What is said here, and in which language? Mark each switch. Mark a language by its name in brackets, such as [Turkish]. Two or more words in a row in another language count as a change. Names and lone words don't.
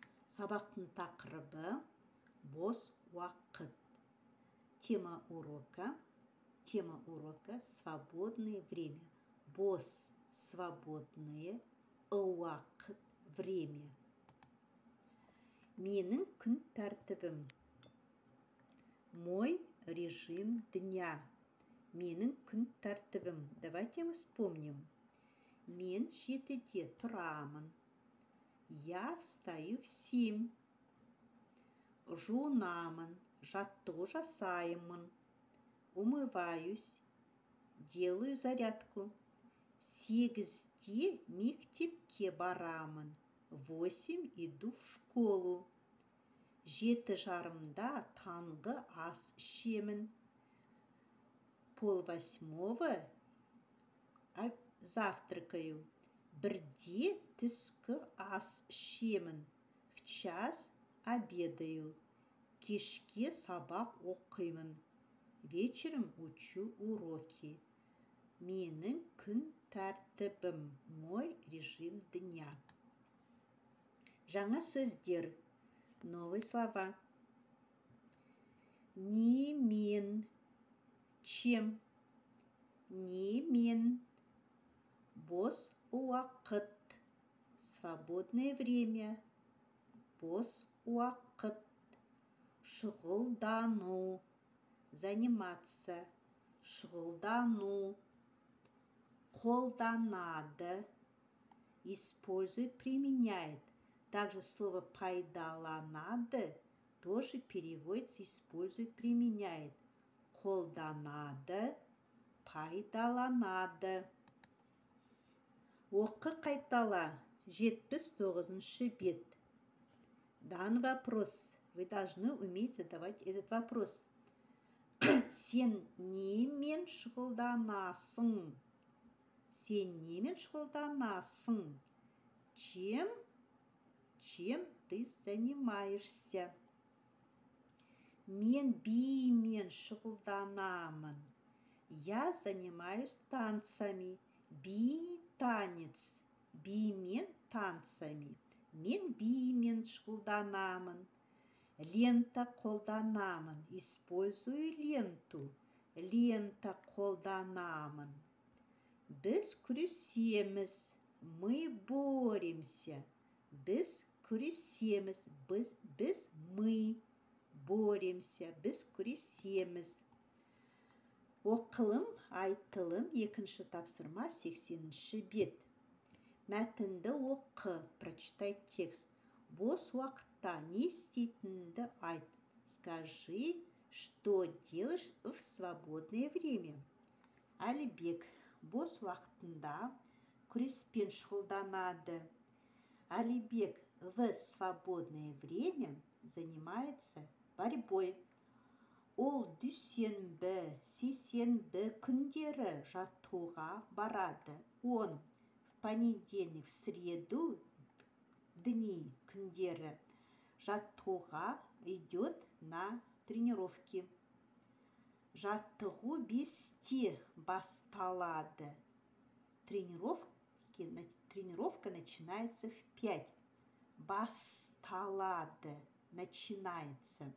[Kazakh] Сабақтың тақырыбы бос уақыт. [Russian] Тема урока свободное время. [Kazakh] Бос, свободное, уақыт, время. Менің күн тәртібім. [Russian] Мой режим дня. [Kazakh] Менің күн тәртібім. [Russian] Давайте мы вспомним. [Kazakh] Мен 7-де тұрамын. [Russian] Я встаю в 7. [Kazakh] Жуынамын, жаттығу жасаймын. [Russian] Умываюсь, делаю зарядку. [Kazakh] 8-де мектепке барамын. [Russian] 8 иду в школу. 7:30 [Kazakh] таңғы ас ішемін. [Russian] 7:30 завтракаю. [Kazakh] 1-де түскі ас ішемін. [Russian] В 1 обедаю. [Kazakh] Кешке сабақ оқимын. [Russian] Вечером учу уроки. [Kazakh] Менің күн тәртібім. [Russian] Мой режим дня. [Kazakh] Жаңа сөздер. [Russian] Новые слова. [Kazakh] Не мен. Чем. Не мен. Бос уақыт. [Russian] Свободное время. [Kazakh] Бос уақыт. Шұғылдану. [Russian] Заниматься. Шұғылдану. [Kazakh] Қолданады. [Russian] Использует, применяет. Также слово пайдаланады тоже переводится, использует, применяет. [Kazakh] Қолданады, пайдаланады. Оқы қайтала. 79-ші бет. [Russian] Дан вопрос. Вы должны уметь задавать этот вопрос. [Kazakh] Сен немен шұғылданасың? Сен немен шұғылданасың? [Russian] Чем ты занимаешься? [Kazakh] Мен бимен шұғылданамын. [Russian] Я занимаюсь танцами. [Kazakh] Би – танец. Бимен танцами. Мен бимен шұғылданамын. Лента қолданамын. [Russian] Использую ленту. [Kazakh] Лента қолданамын. Біз күресеміз. [Russian] Мы боремся. [Kazakh] Біз күресеміз. [Russian] Мы боремся. [Kazakh] Біз күресеміз. Оқылым, айтылым, екінші тапсырма, 80-ші бет. Мәтінді оқы, [Russian] прочитай текст. [Kazakh] Бос уақытта не істейтінді айт. [Russian] Скажи, что делаешь в свободное время. [Kazakh] Әлібек бос уақытында күреспен шұғылданады. [Russian] Әлібек в свободное время занимается борьбой. [Kazakh] Ол дүйсенбі, сейсенбі күндері жаттығуға барады. [Russian] Он в понедельник, в среду дни, [Kazakh] күндері жаттығуға [Russian] идет на тренировки. [Kazakh] Жаттығу 5-те басталады. [Russian] Тренировка начинается в 5. [Kazakh] Басталады. Начинается.